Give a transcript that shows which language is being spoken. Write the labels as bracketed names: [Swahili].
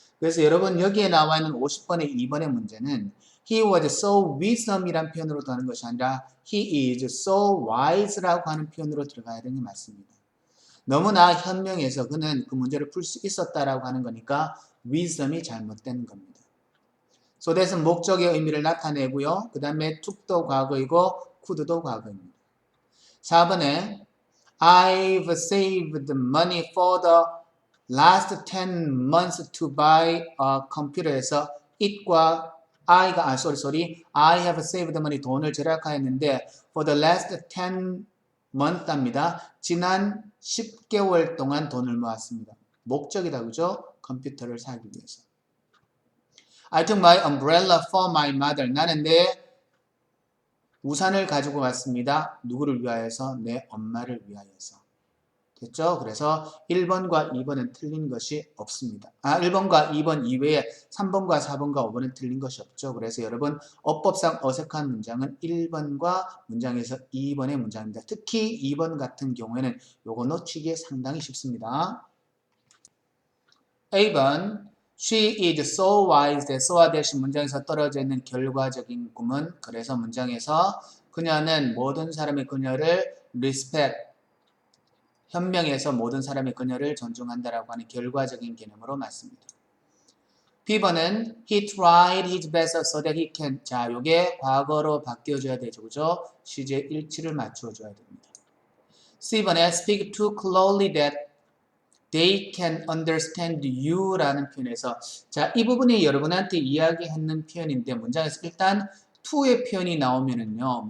[Korean] 그래서 여러분 여기에 나와 있는 50번의 2번의 문제는 [English] He was so wise [Korean] 이란 표현으로 들어가는 것이 아니라 [English] He is so wise [Korean] 라고 하는 표현으로 들어가야 되는 게 맞습니다. 너무나 현명해서 그는 그 문제를 풀 수 있었다라고 하는 거니까 wisdom이 잘못된 겁니다. so that은 목적의 의미를 나타내고요. 그 다음에 took도 과거이고 could도 과거입니다. [English] 4번에 I've saved money for the last 10 months to buy a computer에서 it과 I have saved money [Korean] 돈을 절약하였는데 [English] for the last 10 months입니다. [Korean] 지난 10개월 동안 돈을 모았습니다. 목적이다 그죠? 컴퓨터를 사기 위해서. [English] I took my umbrella for my mother. [Korean] 나는 내 우산을 가지고 갔습니다. 누구를 위하여서? 내 엄마를 위하여서. 됐죠? 그래서 1번과 2번은 틀린 것이 없습니다. 1번과 2번 이외에 3번과 4번과 5번은 틀린 것이 없죠. 그래서 여러분 어법상 어색한 문장은 1번과 문장에서 2번의 문장입니다. 특히 2번 같은 경우에는 요거 놓치기 상당히 쉽습니다. A번 [English] She is so wise that [Korean] so와 대신 문장에서 떨어져 있는 결과적인 구문. 그래서 문장에서 그녀는 모든 사람의 그녀를 respect 현명해서 모든 사람이 그녀를 존중한다라고 하는 결과적인 개념으로 맞습니다. [English] B번은 he tried his best so that he can. [Korean] 자, 요게 과거로 바뀌어줘야 되죠. 그죠? 시제 일치를 맞춰줘야 됩니다. C번에 [English] speak too closely that they can understand you [Korean] 라는 표현에서 자, 이 부분이 여러분한테 이야기하는 표현인데 문장에서 일단 to의 표현이 나오면은요.